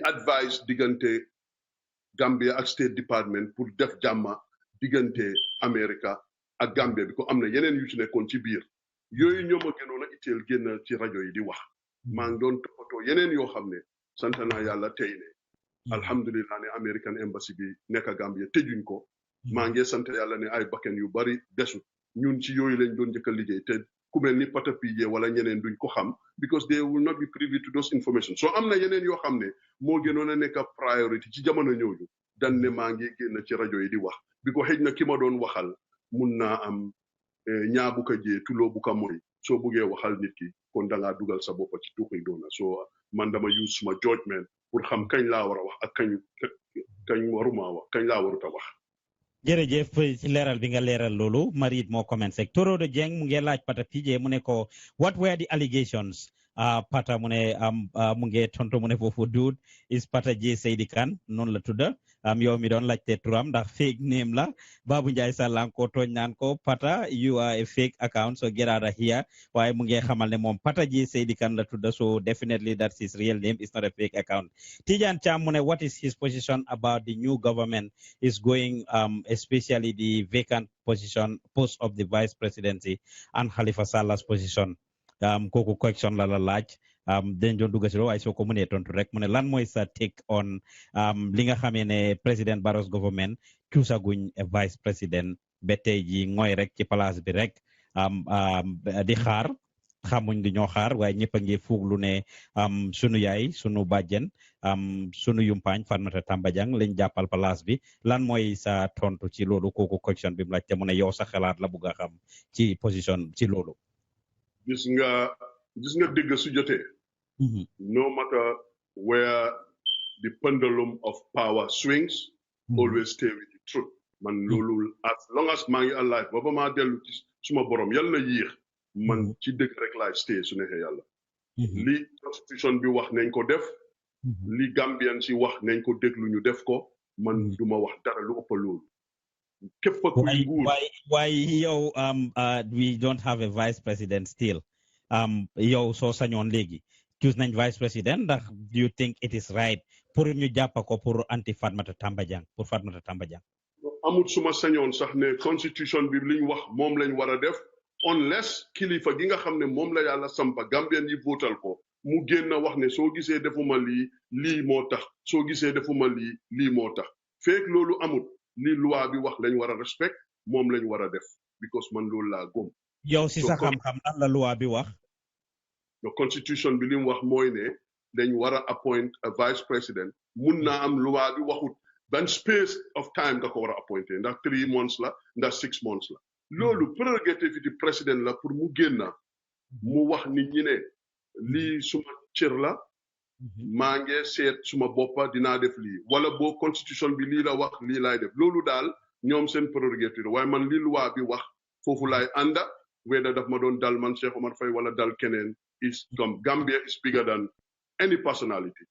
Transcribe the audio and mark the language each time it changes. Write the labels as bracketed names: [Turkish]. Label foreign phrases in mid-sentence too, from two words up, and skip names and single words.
[Wolof] advice diggante Gambia ak State Department pour def jàmma diggante America ak Gambia bi ko am na yeneen yu ci nekkoon ci biir yooyu ñoo ma gënoon a itteel génn ci rajo yi di wax maa ngi doon toppatoo yeneen yoo xam ne sant naa yàlla tey ne alhamdulilah ne American Embassy bi nekk Gambia tëjuñ ko maa ngi sant yàlla ne ay bakken yu bari desut ñun ci yooyu lañ doon njëkk a liggéey te ku mel ni patapije wala ñeneen duñ ko xam [English] because they will not be privy to those information [Wolof] so am na yeneen yoo xam ne moo gënoon a nekk priority ci jamono ñooñu dan ne maa ngi génn ci rajo yi di wax bi ko xëj na ki ma doon waxal mun naa am ñaa bu ko jee tuloo bu ko moy soo buggee waxal nit ki kon da ngaa dugal sa boppa ci tuuxi doona so man dama use suma judgment pour xam kañ laa war a wax ak kañ waruma wax kañ laa warut a wax jërëjëf ci leeral bi nga leeral loolu Marit moo commencé Toro de Jeng mu ngi laaj Pata PJ mu ne ko [English] what were the allegations [Wolof] Pata mu ne mu ngi tonto mu ne foofu [English] dude is [Wolof] Pata J Seydi Kane noonu la tudda yow mi doon laajte turam ndax fake name la Babu Njie Sallan ko tooñ naan ko Pata [English] you are a fake account so get out of here [Wolof] waaye mu ngi xamal ne moom Pata J Seydi Kane la tudda [English] so definitely that's his real name it's not a fake account [Wolof] Tijan Cham mu ne [English] what is his position about the new government is going especially the vacant post of the vice presidency and Halifa Salah's position [Wolof] kooku question la laaj dañ doon dugg si loolu waaye soo ko mënee tontu rek mu ne lan mooy sa [English] take on [Wolof] li nga xamee ne président Barrow's government cuusaguñ [French] vice président [Wolof] ba tey ji ngooy rek ci place bi rek di xaar xamuñ di ñoo xaar waaye ñëpp a ngi fuuglu ne sunu yaay sunu bàjjen sunu yumpaañ Fatoumatta Tambajang lañ jàppal place bi lan mooy sa tontu ci loolu kooku question bi mu laajte mu ne yow sa xalaat la bugg a xam ci position ci loolu. gis nga dëgg su jotee. [English] No matter where the pendulum of power swings, always stay with the truth. [Wolof] Man loolu [English] as long as [Wolof] maa ngi alive ba maa dellu ci suma borom yàlla na yéex man ci dëgg rek laay stay su neexee yàlla. li constitution bi wax nañ ko def. li Gambian si wax nañ ko déglu ñu def ko man duma wax dara lu ëpp loolu. képp kuy nguur [English] why yow we don't have a vice president still [Wolof] yow soo sañoon léegi [English] choose nañ vice president ndax do you think it is right pour [Wolof] ñu jàpp ko [English] pour anti Fatoumatta Tambajang pour Fatoumatta Tambajang [Wolof] amul suma sañoon sax ne constitution bi liñ wax moom lañ war a def unless kilifa gi nga xam ne moom la yàlla sampa Gambian yi votal ko mu génn wax ne soo gisee defuma lii moo tax soo gisee defuma lii moo tax feek loolu amul li loi bi wax lañ war a respect moom lañ war a def because man loolu laa gëm. yow si sa xam-xam nan la loi bi wax. [English] the constitution [Wolof] bi li mu wax mooy ne dañ war a [English] appoint a vice president [Wolof] mun naa am loi bi waxut ban [English] space of time [Wolof] nga ko war a appointé ndax 3 months la ndax 6 months la. loolu [French] prérogative du président [Wolof] la pour mu génna mu wax nit ñi ne lii suma cër la. maa ngi seet suma boppa dinaa def lii wala boo constitution bi lii la wax lii laay def loolu daal ñoom seen prérogative waaye man li loi bi wax foofu laay ànda weda daf ma doon dal man Sheikh Omar Faye wala dal keneen is comme Gambia [English] is bigger than any personality